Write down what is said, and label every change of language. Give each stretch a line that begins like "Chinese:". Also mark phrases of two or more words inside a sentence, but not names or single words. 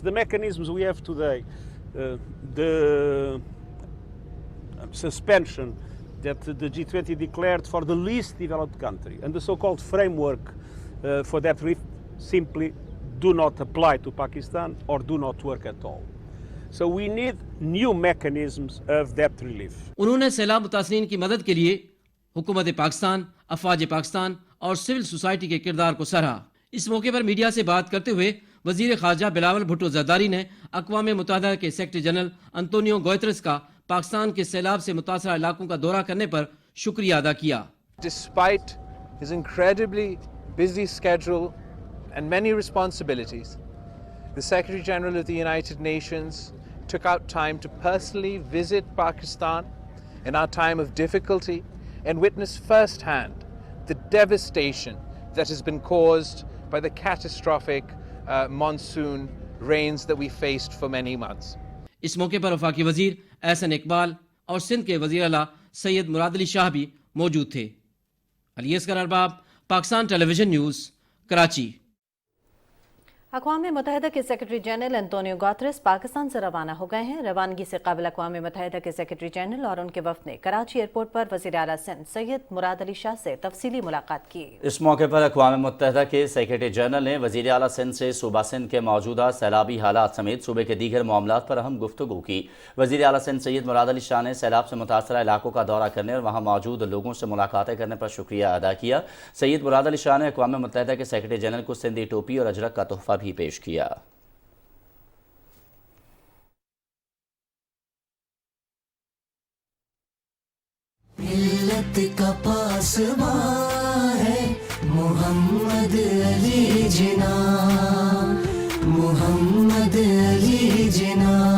English: The mechanisms we have today, the suspension that the G20 declared for the least developed country and the so-called framework for that relief simply do not apply to Pakistan or do not work at all. So we need new mechanisms of debt relief.
Urdu: انہوں نے سیلاب متاثرین کی مدد کے لیے حکومت پاکستان، افواج پاکستان اور
English: civil society
Urdu: کے کردار کو سراہا. اس موقع پر میڈیا سے بات کرتے ہوئے وزیر خارجہ بلاول بھٹو زرداری نے اقوام متحدہ کے
English: Secretary General
Urdu: انتونیو گوتیرس کا پاکستان کے سیلاب سے متاثرہ علاقوں کا دورہ کرنے پر شکریہ ادا کیا.
English: Despite his incredibly busy schedule and many responsibilities, the Secretary General of the United Nations took out time to personally visit Pakistan in our time of difficulty and witness firsthand the devastation that has been caused by the catastrophic monsoon rains that we faced for many months.
Urdu: اس موقع پر وفاقی وزیر احسن اقبال اور سندھ کے وزیر اعلیٰ سید مراد علی شاہ بھی موجود تھے. علی اصغر ارباب، پاکستان ٹیلی ویژن نیوز، کراچی. اقوام متحدہ کے
English: Secretary General
Urdu: انتونیو گوتیرس پاکستان سے روانہ ہو گئے ہیں. روانگی سے قبل اقوام متحدہ کے
English: Secretary General
Urdu: اور ان کے وفد نے کراچی ایئرپورٹ پر وزیر اعلیٰ سندھ سید مراد علی شاہ سے تفصیلی ملاقات کی. اس موقع پر اقوام متحدہ کے
English: Secretary General
Urdu: نے وزیر اعلیٰ سندھ سے صوبہ سندھ کے موجودہ سیلابی حالات سمیت صوبے کے دیگر معاملات پر اہم گفتگو کی. وزیر اعلیٰ سندھ سید مراد علی شاہ نے سیلاب سے متاثرہ علاقوں کا دورہ کرنے اور وہاں موجود لوگوں سے ملاقاتیں کرنے پر شکریہ ادا کیا. سید مراد علی شاہ نے اقوام متحدہ کے
English: Secretary General
Urdu: کو سندھی ٹوپی اور اجرک کا تحفہ بھی پیش کیا. ملت کا پاسباں ہے محمد علی جناح، محمد علی جناح.